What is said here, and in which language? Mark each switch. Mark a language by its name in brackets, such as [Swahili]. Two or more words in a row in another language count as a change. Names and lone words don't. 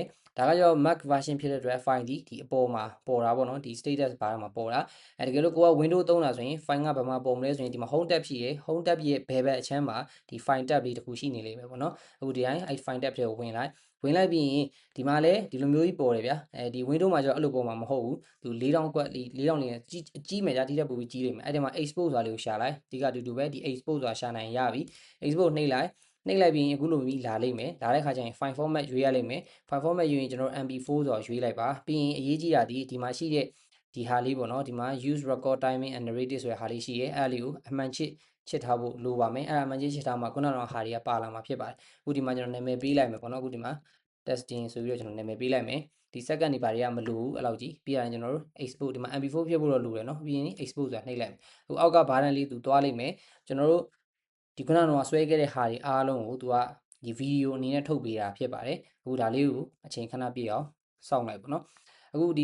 [Burmese] ဒါကကြောင့် Mac version ဖြစ်တဲ့အတွက် file ဒီအပေါ်မှာပေါ်တာပေါ့နော်ဒီ [English] status bar [Burmese] မှာပေါ်တာတကယ်လို့ကိုက Windows သုံးတာဆိုရင် file ကဘာမှပေါ်မလဲဆိုရင်ဒီမှာ [English] home tab [Burmese] ရှိရယ် [English] home tab [Burmese] ရဲ့ဘယ်ဘက်အချမ်းမှာဒီ [English] file tab [Burmese] လေးတစ်ခုရှိနေလိမ့်မယ်ပေါ့နော်အခုဒီတိုင်းအဲ့ [English] file tab [Burmese] တွေကိုဝင်လိုက်ပြီးရင်ဒီမှာလည်းဒီလိုမျိုးကြီးပေါ်တယ်ဗျာဒီ Windows မှာကျတော့အဲ့လိုပေါ်မှာမဟုတ်ဘူးသူ4000ကွက်4000လေးကြီးမယ်ကြာတိတက်ပူပြီးကြီးလိမ့်မယ်အဲ့ဒီမှာ export ဆိုတာလေး ကိုရှာလိုက်ဒီကအတူတူပဲဒီ export ဆိုတာရှာနိုင်ရပြီ export နှိပ်လိုက်ပြီးရင်အခုလိုမျိုးလာလိမ့်မယ်လာတဲ့ခါကျရင် [English] file format [Burmese] ရွေးရလိမ့်မယ် [English] file format [Burmese] ရွေးရင်ကျွန်တော် MP4 ဆိုတော့ရွေးလိုက်ပါပြီးရင်အရေး ကြီးတာဒီမှာရှိတဲ့ဒီဟာလေးပေါ့နော်ဒီမှာ [English] use record timing and narrative [Burmese] ဆိုတဲ့ဟာလေးရှိရဲအဲ့ဒါလေးကိုအမှန်ချစ်ထားဖို့လိုပါမယ်အဲ့ဒါအမှန်ချ စ်ထားမှာခုနကတော့ဟာတွေကပါလာမှာဖြစ်ပါတယ်အခုဒီမှာကျွန်တော်နာမည်ပေးလိုက်မယ်ပေါ့နော်အခုဒီမှာ testing ဆိုပြီးတော့ကျွန်တော်နာမည်ပေးလိုက်မယ်ဒီ second ဒီပါတွေကမလိုဘူးအဲ့လောက်ကြီးပြီးရင်ကျွန်တော်တို့ export ဒီမှာ MP4 ဖြစ်ဖို့တော့လိုတယ်နော်ပြီးရင် export ဆိုတာနှိပ်လိုက်မယ်ဟိုအောက်ကဘာတန်းလေးသူသွားလိုက်မယ်ကျွန်တော်တို့ဒီခုနကတော့ဆွဲခဲ့တဲ့ဟာတွေအားလုံးကိုသူကဒီဗီဒီယိုအနေနဲ့ထုတ်ပေးတာဖြစ်ပါတယ်အခုဒါလေးကိုအချိန်ခဏပြည့်အောင်စောင့်လိုက်ပေါ့နော်အခုဒီ